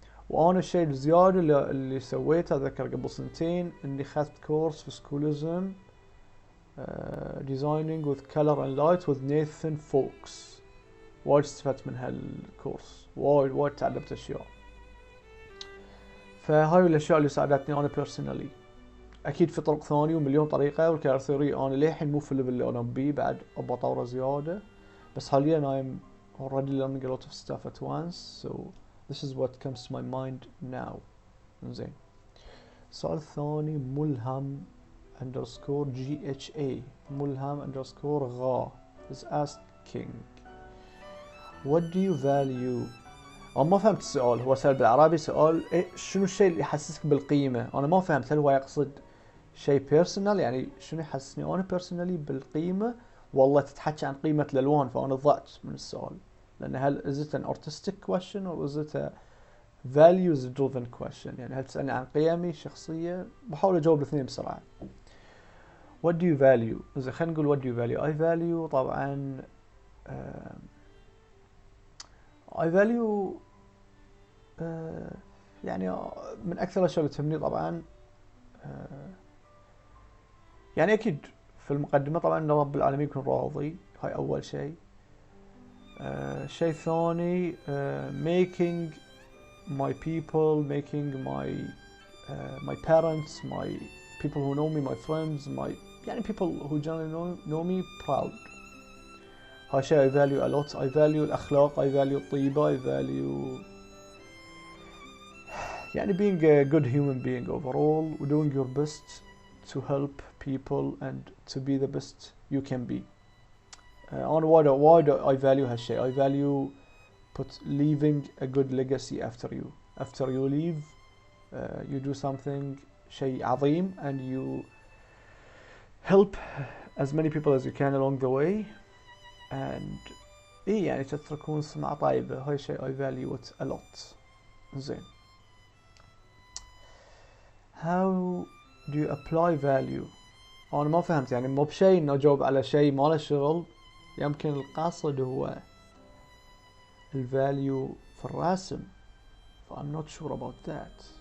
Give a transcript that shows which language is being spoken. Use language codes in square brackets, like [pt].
[ar] وانا الشيء الزيادة اللي سويته اذكر قبل سنتين اني اخذت كورس في سكولزم designing with color and light with Nathan Fox. وايد استفدت من هالكورس، وايد تعلمت اشياء. فهاي الاشياء اللي ساعدتني انا personally. اكيد في طرق ثانية ومليون طريقة، والكلر ثيوري انا للحين مو في الليفل اللي انا بيه، بعد ابغى اطوره زيادة. بس حاليا [en] I'm already learning a lot of stuff at once, so this is what comes to my mind now. [ar] زين السؤال الثاني [en] ملهم _GHA ملهم _غا is asking what do you value. [ar] أنا ما فهمت السؤال، هو سأل بالعربي سؤال شنو الشيء اللي يحسسك بالقيمة. أنا ما فهمت هل هو يقصد شيء personal يعني شنو يحسسني أنا personally بالقيمة، والله تتحكي عن قيمة الألوان. فأنا ضعت من السؤال، لأن هل [en] is it an artistic question or is it a values driven question؟ [ar] يعني هل تسألني عن قيمي الشخصية؟ بحاول أجاوب الاثنين بسرعة. [en] what do you value. إذا خلينا نقول what do you value. I value [ar] طبعا I value يعني من أكثر الأشياء اللي تهمني طبعا يعني أكيد في المقدمة طبعا أن رب العالمين يكون راضي، هاي أول شيء. شيء ثاني [en] making my people, making my parents, my people who know me, my friends, يعني people who generally know me proud. [ar] هاي شيء [en] I value a lot. I value الأخلاق، I value الطيبة، I value يعني being a good human being overall و doing your best to help people and to be the best you can be. [ar] أنا وايد [en] I value [ar] هالشيء. [en] I value leaving a good legacy after you. After you leave you do something [ar] شيء عظيم [en] and you help as many people as you can along the way and [ar] يعني تتركون سمعة طيبة. هاي شيء [en] I value it a lot. زين how do you apply value. [ar] أنا ما فهمت يعني مو بشيء إنه أجاوب على شيء ما له شغل. يمكن القصد هو الفاليو في الرسم. [en] I'm not sure about that.